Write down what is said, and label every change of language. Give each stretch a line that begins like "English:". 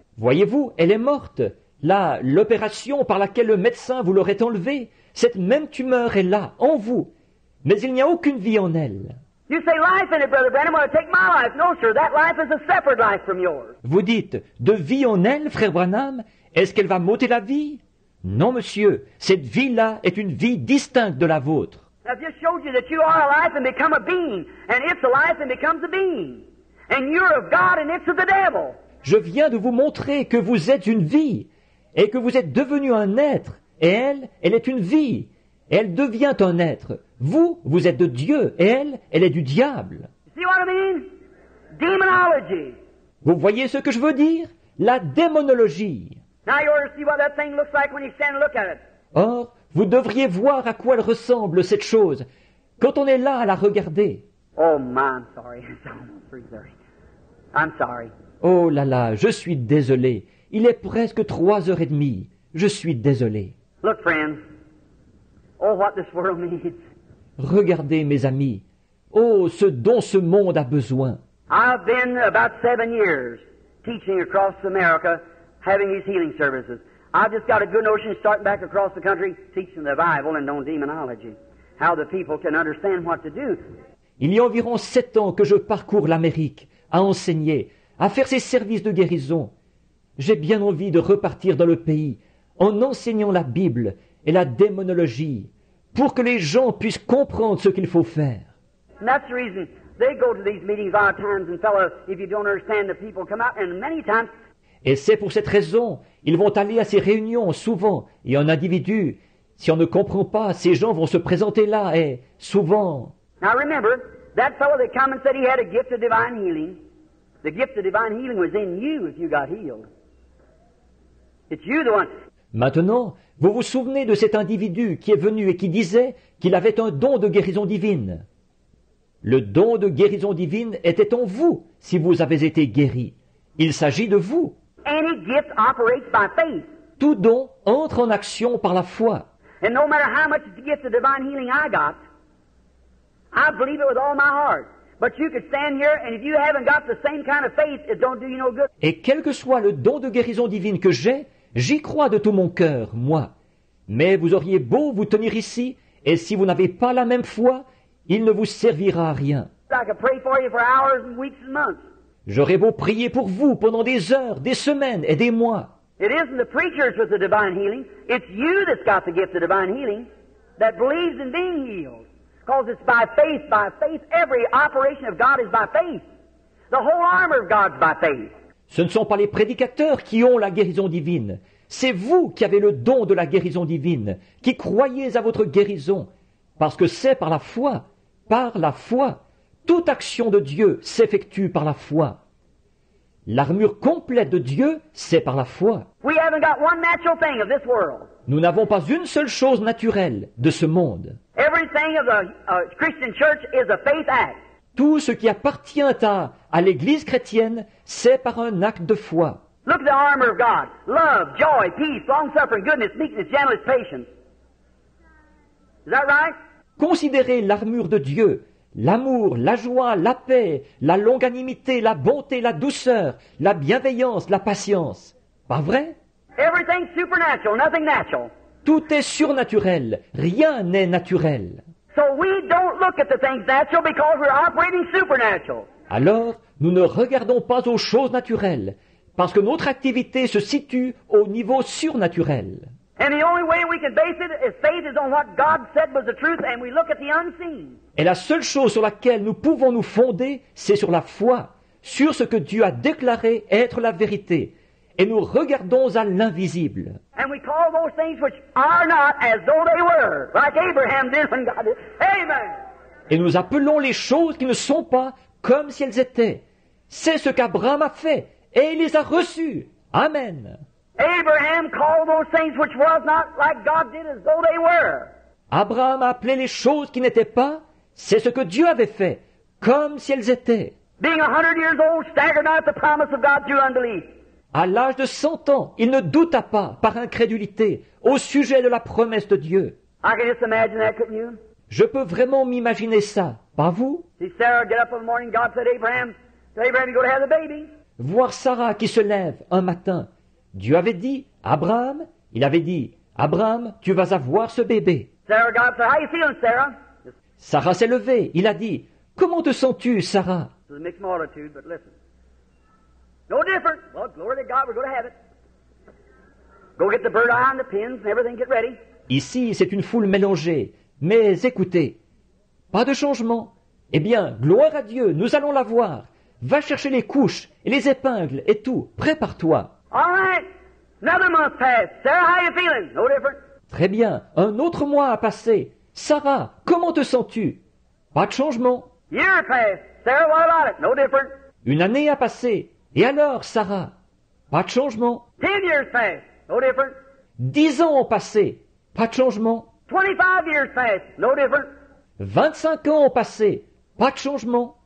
French: Voyez-vous, elle est morte. Là, l'opération par laquelle le médecin vous l'aurait enlevée, cette même tumeur est là, en vous. Mais il n'y a aucune vie en elle.
English: You say life in it, Brother Branham, want to take my life. No, sir, that life is a separate life from yours.
French: Vous dites, de vie en elle, frère Branham, est-ce qu'elle va m'ôter la vie? Non, monsieur, cette vie-là est une vie distincte de la vôtre.
English: I've just showed you that you are a life and become a being, and it's a life and becomes a being. And you're of God and it's of the devil.
French: Je viens de vous montrer que vous êtes une vie, et que vous êtes devenu un être, et elle est une vie, et elle devient un être. Vous, vous êtes de Dieu, et elle est du diable.
English: See what I mean? Demonology.
French: Vous voyez ce que je veux dire? La démonologie.
English: Now you ought to see what that thing looks like when you stand and look at it.
French: Or, vous devriez voir à quoi elle ressemble, cette chose, quand on est là à la regarder.
English: Oh, my, I'm sorry. It's almost 3:30. I'm sorry.
French: Oh là là, je suis désolé. Il est presque 3h30. Je suis désolé.
English: Look, friends. Oh, what this world needs.
French: Regardez, mes amis. Oh, ce dont ce monde a besoin.
English: I've been about 7 years teaching across America, having these healing services. I've just got a good notion starting back across the country, teaching the Bible and on demonology. How the people can understand what to do.
French: Il y a environ 7 ans que je parcours l'Amérique, à enseigner, à faire ces services de guérison. J'ai bien envie de repartir dans le pays, en enseignant la Bible et la démonologie, pour que les gens puissent comprendre ce qu'il faut faire.
English: And that's the reason they go to these meetings a lot of times, and fellow, if you don't understand, the people come out, and many times.
French: Et c'est pour cette raison, ils vont aller à ces réunions souvent, et en individu. Si on ne comprend pas, ces gens vont se présenter là, et souvent.
English: Now remember, that fellow that come and said he had a gift of divine healing, the gift of divine healing was in you if you got healed. It's you the one.
French: Maintenant, vous vous souvenez de cet individu qui est venu et qui disait qu'il avait un don de guérison divine. Le don de guérison divine était en vous si vous avez été guéri. Il s'agit de vous.
English: any gift operates by faith.
French: Tout don entre en action par la foi.
English: And no matter how much the gift of divine healing I got, I believe it with all my heart. But you could stand here, and if you haven't got the same kind of faith, it don't do you no good.
French: Et quel que soit le don de guérison divine que j'ai, j'y crois de tout mon cœur, moi. Mais vous auriez beau vous tenir ici, et si vous n'avez pas la même foi, il ne vous servira à rien.
English: I could pray for you for hours and weeks and months.
French: J'aurais beau prier pour vous pendant des heures, des semaines et des mois.
English: It isn't the preachers with the divine healing. It's you that's got the gift of divine healing that believes in being healed. Because it's by faith, by faith. Every operation of God is by faith. The whole armor of God's by faith.
French: Ce ne sont pas les prédicateurs qui ont la guérison divine. C'est vous qui avez le don de la guérison divine, qui croyez à votre guérison, parce que c'est par la foi, par la foi. Toute action de Dieu s'effectue par la foi. L'armure complète de Dieu, c'est par la foi.
English: We haven't got one natural thing of this world.
French: Nous n'avons pas une seule chose naturelle de ce monde.
English: Everything of the Christian church is a faith act.
French: Tout ce qui appartient à l'Église chrétienne, c'est par un acte de foi.
English: Look at the armor of God. Love, joy, peace, long-suffering, goodness, meekness, gentleness, patience. Is that right?
French: Considérez l'armure de Dieu, l'amour, la joie, la paix, la longanimité, la bonté, la douceur, la bienveillance, la patience. Pas vrai?
English: Everything's supernatural, nothing natural.
French: Tout est surnaturel, rien n'est naturel.
English: So we don't look at the things natural because we're operating supernatural.
French: Alors, nous ne regardons pas aux choses naturelles, parce que notre activité se situe au niveau surnaturel.
English: And the only way we can base it is faith is on what God said was the truth, and we look at the unseen.
French: Et la seule chose sur laquelle nous pouvons nous fonder, c'est sur la foi, sur ce que Dieu a déclaré être la vérité. Et nous regardons à l'invisible.
English: And we call those things which are not as though they were, like Abraham did when God did. Amen.
French: Et nous appelons les choses qui ne sont pas comme si elles étaient. C'est ce qu'Abraham a fait, et il les a reçues. Amen.
English: Abraham called those things which was not like God did as though they were.
French: Abraham a appelé les choses qui n'étaient pas, c'est ce que Dieu avait fait, comme si elles étaient.
English: Being 100 years old, staggered not at the promise of God through unbelief.
French: À l'âge de 100 ans, il ne douta pas, par incrédulité, au sujet de la promesse de Dieu.
English: I can just imagine that, couldn't you?
French: Je peux vraiment m'imaginer ça, pas vous?
English: See Sarah get up in the morning, God said, Abraham, tell Abraham you're going to have the baby.
French: Voir Sarah qui se lève un matin. Dieu avait dit, Abraham, il avait dit, Abraham, tu vas avoir ce bébé.
English: Sarah got up and said, how you feeling, Sarah?
French: Sarah s'est levée, il a dit, comment te sens-tu, Sarah?
English: It was a mixed multitude, but listen. No different. Well, glory to God, we're going to have it. Go get the bird eye and the pins and everything, get ready.
French: Ici, c'est une foule mélangée. Mais écoutez, pas de changement. Eh bien, gloire à Dieu, nous allons la voir. Va chercher les couches et les épingles et tout. Prépare-toi.
English: All right. Another month passed. Sarah, how you feeling? No different.
French: Très bien, un autre mois a passé. Sarah, comment te sens-tu? Pas de changement.
English: Year passed. Sarah, what about it? No different.
French: Une année a passé. Et alors, Sarah? Pas de changement.
English: 10 years passed. No different.
French: 10 ans ont passé. Pas de changement.
English: 25 years passed. No different.
French: 25 ans ont passé. Pas de changement.